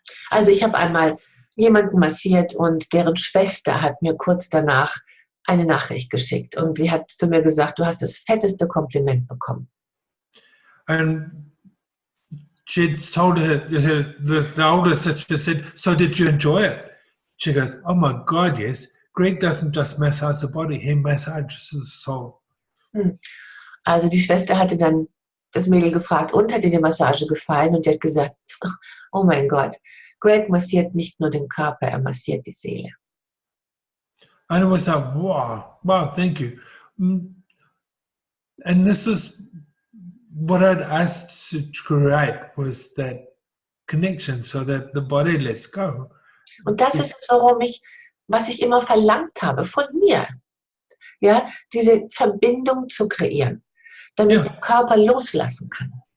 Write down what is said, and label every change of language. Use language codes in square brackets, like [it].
[de] Also ich habe einmal jemanden massiert und deren Schwester hat mir kurz danach eine Nachricht geschickt und sie hat zu mir gesagt, du hast das fetteste Kompliment bekommen. [en] And she told her, the older sister said, "So did you enjoy it?" She goes, "Oh my God, yes. Greg doesn't just massage the body, he massages the soul." [de] Also die Schwester hatte dann das Mädel gefragt, und hat dir die Massage gefallen? Und die hat gesagt, oh mein Gott, Greg massiert nicht nur den Körper, er massiert die Seele. [en] And it was like, wow, thank you. And this is what I'd asked to create, was that connection, so that the body lets go. [de] Und das ist es, was ich immer verlangt habe von mir. Ja, diese Verbindung zu kreieren, damit der Körper loslassen kann.